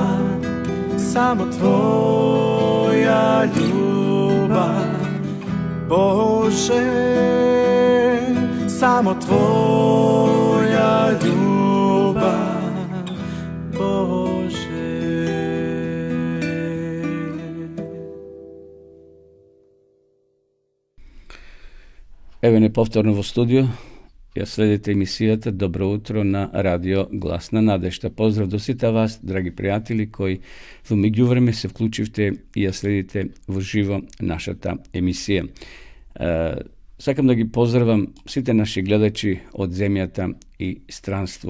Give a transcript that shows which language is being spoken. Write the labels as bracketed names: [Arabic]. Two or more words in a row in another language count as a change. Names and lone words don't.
[Serbian] Samo tvoja ljubav, Bože, samo tvoja ljubav, Bože. [Macedonian] Ево неповторно во студио. Ја следите емисијата Добро утро на радио Гласна надежда. Поздрав до сите вас, драги пријатели, кои во меѓувреме се вклучивте и ја следите во живо нашата емисија. Сакам да ги поздравам сите наши гледачи од земјата и странство.